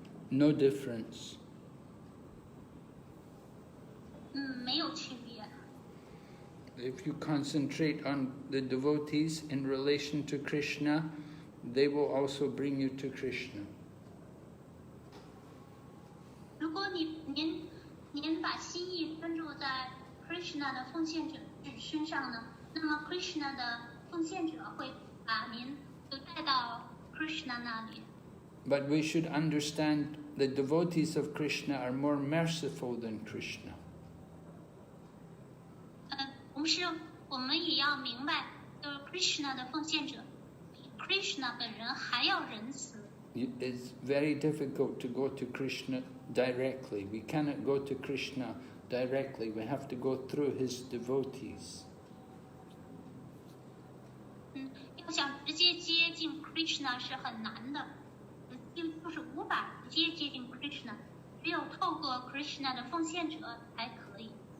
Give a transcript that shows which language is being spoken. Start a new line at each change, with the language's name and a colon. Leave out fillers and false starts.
English: No difference.
Chinese: 没有区别。
English: If you concentrate on the devotees in relation to Krishna, they will also bring you to Krishna.
Chinese: 如果您把心意专注在 Krishna 的奉献者身上呢，那么 Krishna 的奉献者会把您就带到 Krishna 那里。
English: But we should understand the devotees of Krishna are more merciful than Krishna.
Chinese: 同时，我们也要明白，就是 Krishna 的奉献者比 Krishna 本人还要仁慈。
English: It's very difficult to go to Krishna directly. We cannot go to Krishna directly. We have to go through his devotees.
Chinese: 要想直接接近 Krishna 是很难的，就是无法直接接近 Krishna， 只有透过 Krishna 的奉献者才可以。